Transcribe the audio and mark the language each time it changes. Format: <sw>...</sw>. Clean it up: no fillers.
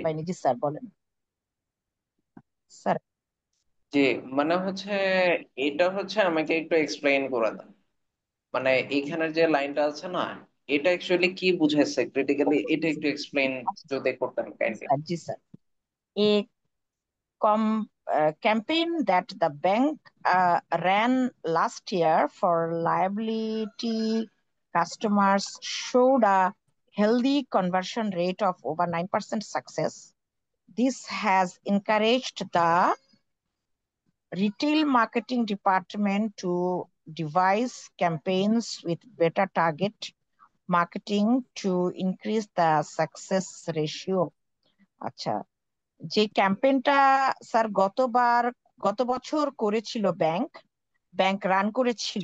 <bn>পাইনি। জি স্যার বলেন। স্যার, জি, মানে হচ্ছে এটা হচ্ছে আমাকে একটু এক্সপ্লেইন করে দেন। মানে এখানের যে লাইনটা আছে না, এটা অ্যাকচুয়ালি কি বুঝাইছে ক্রিটিক্যালি, এটা একটু এক্সপ্লেইন যদি করতেন kindly. Sir, G sir.</bn> <en>A campaign that the bank ran last year for liability customers showed a healthy conversion rate of over 9% success. This has encouraged the retail marketing department to devise campaigns with better target marketing to increase the success ratio.</en> <bn>আচ্ছা, যে ক্যাম্পেইনটা sir গত বছর করেছিল bank, run করেছিল</bn>